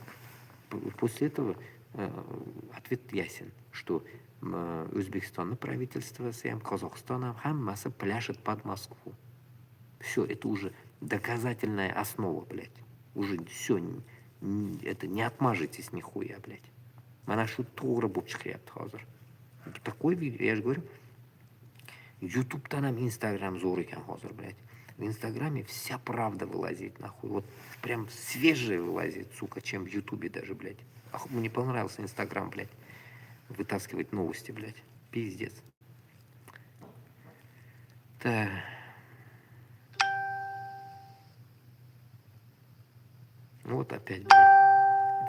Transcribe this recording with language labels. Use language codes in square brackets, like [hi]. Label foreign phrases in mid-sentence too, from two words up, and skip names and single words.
[ru] После этого ответ ясен, что Өзбекистан правительство с Казахстаном хаммасы пляшет под Москву. Все, это уже доказательная основа, блядь. Уже все, это не отмажетесь нихуя, блядь. [uz] Mana shu to'g'ri bo'lib chiqyapti hozir. [ru] Такой видео, я же говорю, [uz] YouTube'dan ham Instagram zo'r ekan hozir, блядь. [ru] В Инстаграме вся правда вылазит, нахуй. Вот прям свежее вылазит, сука, чем в Ютубе даже, блядь. Мне понравился Инстаграм, блядь. Вытаскивать новости, блядь. Пиздец. Так. Вот опять, блядь.